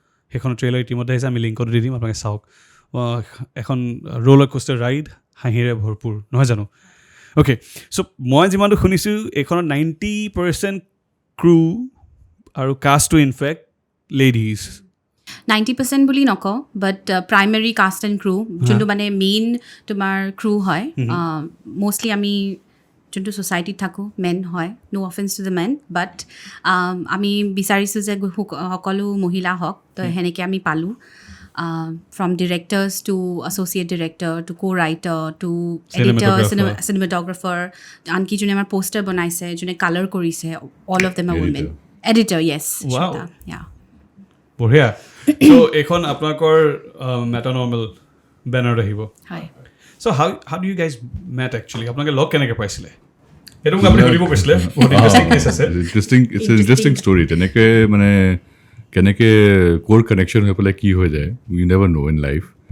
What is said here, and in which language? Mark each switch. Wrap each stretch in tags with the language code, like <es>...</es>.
<as>সেইখন ট্ৰেইলাৰ ইতিমধ্যে আহিছে, আমি লিংকত দি দিম, আপোনালোকে চাওক। এখন ৰ'লাৰ কোষ্টাৰ ৰাইড, হাঁহিৰে ভৰপূৰ, নহয় জানো? অ'কে, চ' মই যিমানটো শুনিছোঁ এইখনত 90% ক্ৰু আৰু কাষ্টটো ইনফেক্ট লেডিজ। 90% বুলি নকওঁ, বাট প্ৰাইমেৰী কাষ্ট এণ্ড ক্ৰু, যোনটো মানে মেইন তোমাৰ ক্ৰু হয়। মষ্টলি আমি যোনটো ছ'চাইটিত থাকোঁ মেন হয়,</as> <en>no' offence to the men,</en> <as>বাট আমি বিচাৰিছোঁ যে সকলো মহিলা হওক, তো সেনেকৈ আমি পালোঁ।</as> <en>From directors to associate director to co-writer to editor, cinematographer,</en> <as>আনকি যোনে আমাৰ পোষ্টাৰ বনাইছে, যোনে কালাৰ কৰিছে,</as> <en>all of them are women. Editor, yes. Wow. Yeah.</en> <as>বঢ়িয়া। চ' এইখন আপোনালোকৰ মেটানৰ্মেল বেনাৰত আহিব। হয়। চ'</as> <en>how do you guys met actually?</en> <as>আপোনালোকে লগ কেনেকৈ পাইছিলে? সেইটো মোক আপুনি সুধিব কৈছিলে। বহুত ইণ্টাৰেষ্টিং কেছ আছে।</as> <en>Interesting story.</en> <as>তেনেকৈ মানে কেনেকৈ ক'ৰ কানেকশ্যন হৈ পেলাই কি হৈ যায়,</as> <en>We never know' in life.</en>